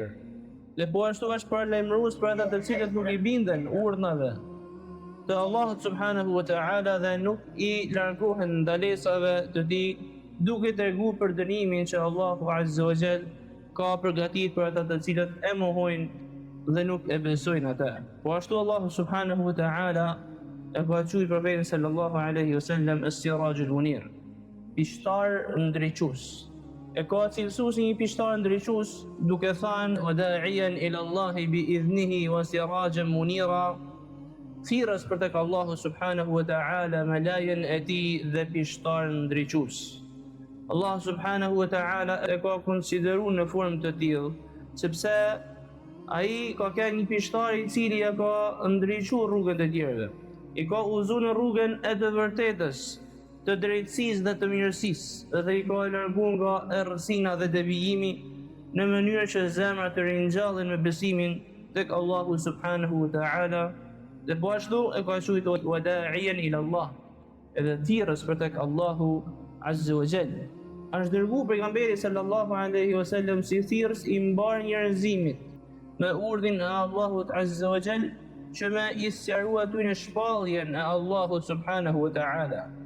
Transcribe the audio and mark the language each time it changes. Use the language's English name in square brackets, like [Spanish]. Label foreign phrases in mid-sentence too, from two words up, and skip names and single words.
[Albanian] Dhe po ashtu është paralajmërues për ata të cilët nuk i binden urdhnave të Allahut [Arabic] سبحانه وتعالى [Albanian] dhe nuk i largohen ndalesave të tij, duke treguar për dënimin që Allahu [Arabic] عز وجل [Albanian] ka përgatitur për ata të cilët e mohojnë dhe nuk e besojnë atë. Po ashtu Allahu [Arabic] سبحانه وتعالى [Albanian] e ka quajtur profetin [Arabic] صلى الله عليه وسلم السراج المنير, [Albanian] pishtar ndriçues. E ka cilësuar si një pishtar ndriçues duke thënë: [Arabic] "وداعيا إلى الله بإذنه وسراجا منيرا", [Albanian] thirrës për tek Allahu [Arabic] سبحانه وتعالى [Albanian] me lajën e tij dhe pishtar ndriçues. Allah [Arabic] سبحانه وتعالى [Albanian] e ka konsideruar në formë të tillë sepse ai ka qenë një pishtar i cili e ka ndriçuar rrugën e tjerëve. I ka udhëzuar në rrugën e të vërtetës, të drejtësisë dhe të mirësisë, dhe i ka larguar nga errësina dhe devijimi në mënyrë që zemrat të ringjallen me besimin tek Allahu [Arabic] سبحانه وتعالى, [Albanian] dhe po ashtu e ka quajtur [Arabic] وداعيا إلى الله, [Albanian] edhe thirrës për tek Allahu [Arabic] عز وجل. [Albanian] Është dërguar pejgamberi [Arabic] صلى الله عليه وسلم [Albanian] si thirrës i mbar njerëzimit me urdhin e Allahut [Arabic] عز وجل, [Albanian] që me i sqarua aty në shpalljen e Allahut [Arabic] سبحانه وتعالى,